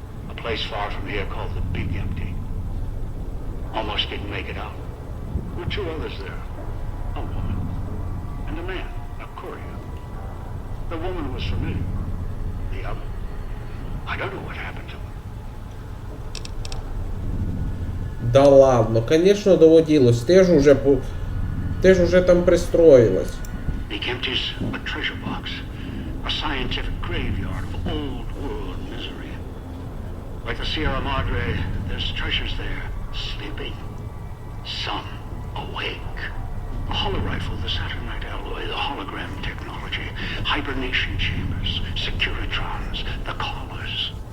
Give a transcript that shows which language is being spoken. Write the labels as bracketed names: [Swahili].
[English] A place far from here called the Big Empty. Almost didn't make it out. There were two others there. A woman and a man, a courier. The woman was familiar. The other, I don't know what happened to her. [Russian] Да ладно, конечно, доводилось. [Ukrainian] Ти ж уже там пристроїлась. [English] Big Empty's a treasure box. A scientific graveyard of old world misery. Like the Sierra Madre, there's treasures there, sleeping. Some awake. The holorifle, the saturnite alloy, the hologram technology, hibernation chambers, securitrons, the collars.